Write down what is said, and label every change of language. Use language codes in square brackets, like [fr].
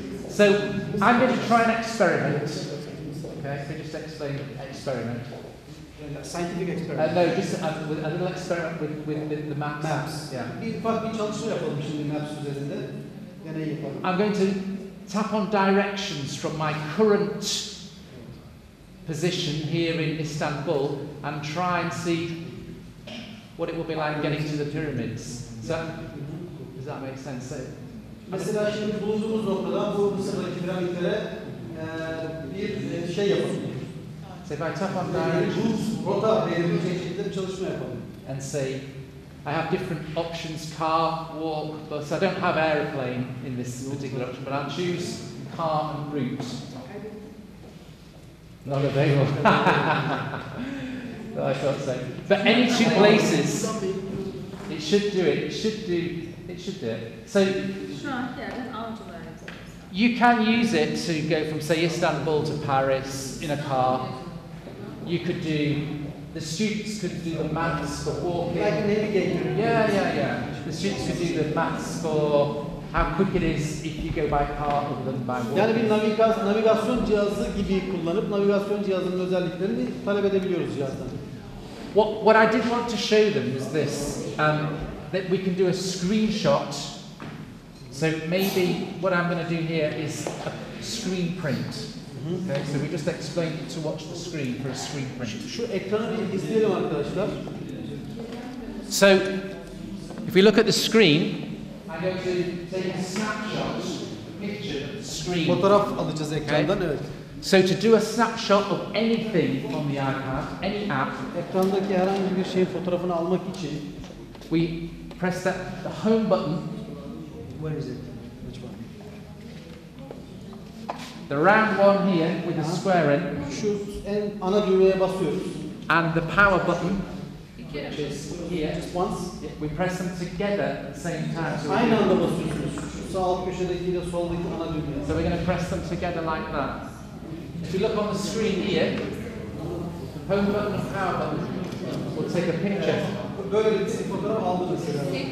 [en] So I'm going to try an experiment. Okay, so just explain experiment. Scientific experiment. No, just with a little experiment with the maps. Maps. Yeah. [tr] Bir ufak bir çalışma yapalım şimdi Maps üzerinde. Gene yapalım. [en] I'm going to tap on directions from my current position here in Istanbul and try and see what it will be like getting to the pyramids. So, does that make sense? So, [tr] Mesela şimdi bulunduğumuz noktadan bu Mısır'daki piramitlere bir şey yapalım. [en] so if I tap on directions [tr] Rota belirleyecek şekilde bir çalışma yapalım. [en] and say, I have different options, car, walk, bus. I don't have aeroplane in this particular option, but I'll choose car and route. Not available. I thought so. But any two places, it should do it. It should do it. So [tr] Şu anki yerden avcılar yapıyoruz. [en] you can use it to go from, say, Istanbul to Paris in a car. You could do, the students could do the maths for walking. Like a navigator. Yeah. The students could do the maths for how quick it is if you go by car other than by walking. [tr] Yani bir navigasyon cihazı gibi kullanıp navigasyon cihazının özelliklerini talep edebiliyoruz cihazdan. [en] What I did want to show them was this, that we can do a screenshot. So maybe what I'm going to do here is a screen print. Okay, so we just explained to watch the screen for a screen print. [tr] Şu ekranı bir izleyelim arkadaşlar. [en] So if we look at the screen, I'm going to take a snapshot, a picture of the screen. [tr] Fotoğraf alacağız ekrandan, [en] Okay. [tr] evet. [en] So to do a snapshot of anything on the iPad, any app, [tr] Ekrandaki herhangi bir şeyin fotoğrafını almak için [en] we press the home button, where is it? Which one? the round one here with the square in, [tr] Şu en ana düğmeye basıyoruz. [en] and the power button, which is here. Just once. We press them together at the same time. So [tr] Aynı anda basıyorsunuz. Şu sağ alt köşedeki ile soldaki ana düğmeye. [en] so we're going to press them together like that. If you look on the screen here, the home button and power button will take a picture. [tr] Böyle bir fotoğraf aldı mesela.